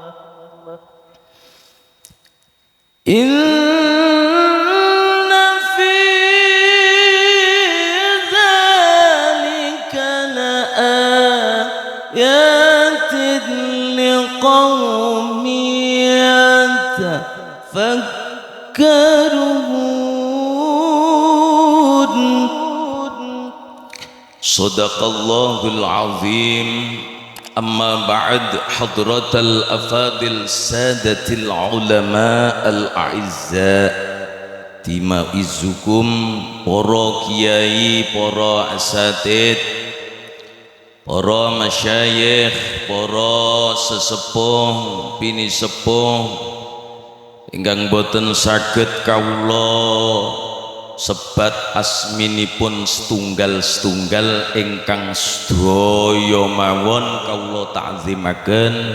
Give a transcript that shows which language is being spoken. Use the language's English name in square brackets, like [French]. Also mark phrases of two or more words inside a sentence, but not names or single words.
[Arabic] إن في ذلك لآيات لقوم يتفكرون. صدق الله العظيم. أما بعد، حضرة الأفاضل سادة العلماء الأعزاء، [Javanese] timaizukum para kiai, para asatid, para masyayikh, para sesepuh, bini sepuh ingkang boten saged kawula sebat asminipun setunggal-setunggal ingkang sedaya mawon kawula ta'zimaken.